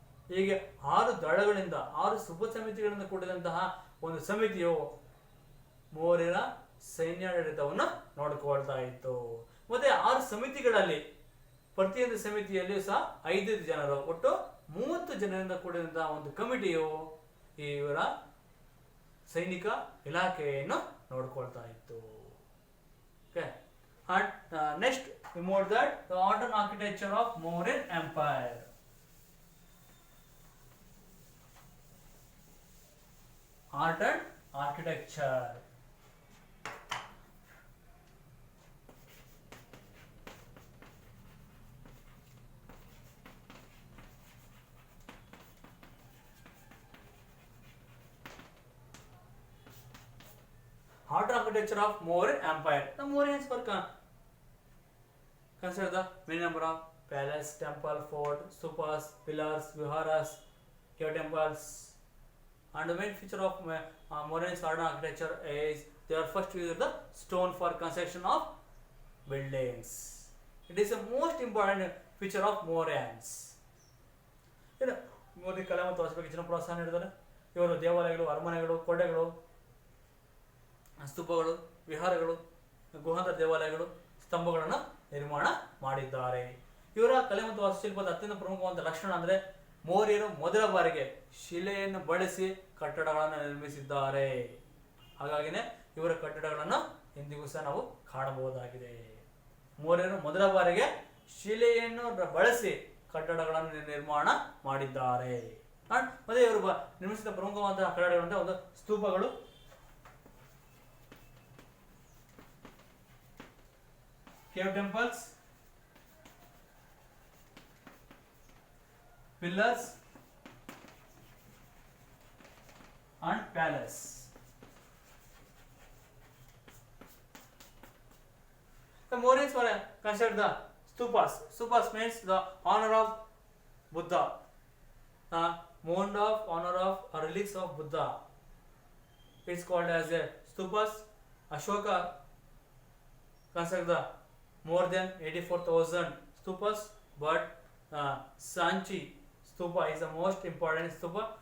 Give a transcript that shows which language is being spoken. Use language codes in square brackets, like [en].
[kn] ಹೀಗೆ 6 ದಳಗಳಿಂದ, 6 ಉಪ ಸಮಿತಿಗಳಿಂದ ಕೂಡಿದಂತಹ ಒಂದು ಸಮಿತಿಯು ಮೌರ್ಯರ ಸೈನ್ಯಾಡಳಿತವನ್ನು ನೋಡಿಕೊಳ್ತಾ ಇತ್ತು. ಮತ್ತೆ 6 ಸಮಿತಿಗಳಲ್ಲಿ ಪ್ರತಿಯೊಂದು ಸಮಿತಿಯಲ್ಲಿಯೂ ಸಹ 5 ಜನರು, ಒಟ್ಟು 30 ಜನರಿಂದ ಕೂಡಿದಂತಹ ಒಂದು ಕಮಿಟಿಯು ಇವರ ಸೈನಿಕ ಇಲಾಖೆಯನ್ನು ನೋಡಿಕೊಳ್ತಾ ಇತ್ತು. [en] Okay. And next we move that the art and architecture of Mauryan Empire. Art and architecture. Art and architecture of Mauryan Empire. The Mauryans were consider the many number of palace, temple, fort, stupas, pillars, viharas, cave temples. And the main feature of Mauryan's art and architecture is they are first used the stone for construction of buildings. It is the most important feature of Mauryans. [kn] Modi ಕಲೆ ಮತ್ತು ವಾಸ್ತುವಿಕೆ ಹೆಚ್ಚಿನ ಪ್ರೋತ್ಸಾಹ ನೀಡಿದ್ದಾರೆ. ಇವರು ದೇವಾಲಯಗಳು, ಅರಮನೆಗಳು, ಕೋಟೆಗಳು, ಸ್ತೂಪಗಳು, ವಿಹಾರಗಳು, ಗುಹಾಂತರ ದೇವಾಲಯಗಳು, ಸ್ತಂಭಗಳನ್ನು ನಿರ್ಮಾಣ ಮಾಡಿದ್ದಾರೆ. ಇವರ ಕಲೆ ಮತ್ತು ವಾಸ್ತುಶಿಲ್ಪದ ಅತ್ಯಂತ ಪ್ರಮುಖವಾದ ಲಕ್ಷಣ ಅಂದರೆ ಮೌರ್ಯರು ಮೊದಲ ಬಾರಿಗೆ ಶಿಲೆಯನ್ನು ಬಳಸಿ ಕಟ್ಟಡಗಳನ್ನು ನಿರ್ಮಿಸಿದ್ದಾರೆ. ಹಾಗಾಗಿನೇ ಇವರ ಕಟ್ಟಡಗಳನ್ನು ಇಂದಿಗೂ ಸಹ ನಾವು ಕಾಣಬಹುದಾಗಿದೆ. ಮೌರ್ಯರು ಮೊದಲ ಬಾರಿಗೆ ಶಿಲೆಯನ್ನು ಬಳಸಿ ಕಟ್ಟಡಗಳನ್ನು ನಿರ್ಮಾಣ ಮಾಡಿದ್ದಾರೆ. ಅಂಡ್ ಮತ್ತೆ ಇವರು ನಿರ್ಮಿಸಿದ ಪ್ರಮುಖವಾದ ಕಟ್ಟಡಗಳಂತ ಒಂದು ಸ್ತೂಪಗಳು, [en] Cave temples, pillars and palace. The Mauryans were considered the stupas. Stupas means the honor of Buddha, the mound of honor of or relics of Buddha. It's called as a stupas. Ashoka considered the more than 84,000 stupas, but Sanchi stupa is the most important stupa.